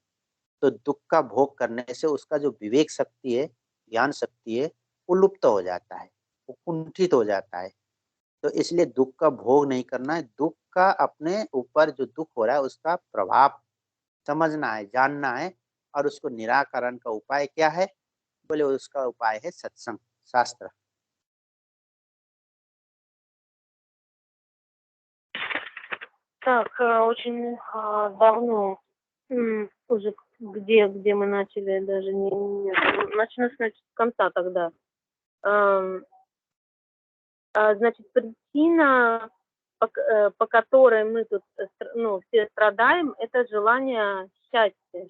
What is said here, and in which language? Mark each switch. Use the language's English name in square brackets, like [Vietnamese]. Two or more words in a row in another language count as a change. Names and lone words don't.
[Hindi] तो दुःख का भोग करने से उसका जो विवेक शक्ति है, ज्ञान शक्ति है, वो लुप्त हो जाता है, वो कुंठित हो जाता है। तो इसलिए दुःख का भोग नहीं करना है, दुःख का अपने ऊपर जो दुःख हो रहा है उसका प्रभाव समझना है, जानना है, और उसको निराकरण का उपाय क्या है? बोले उसका उपाय है सत्संग, शास्त्र। [Russian] Так, очень давно, уже где мы начали, даже начну с конца тогда. Ам, Значит, причина, по которой мы тут, все страдаем, это желание счастья.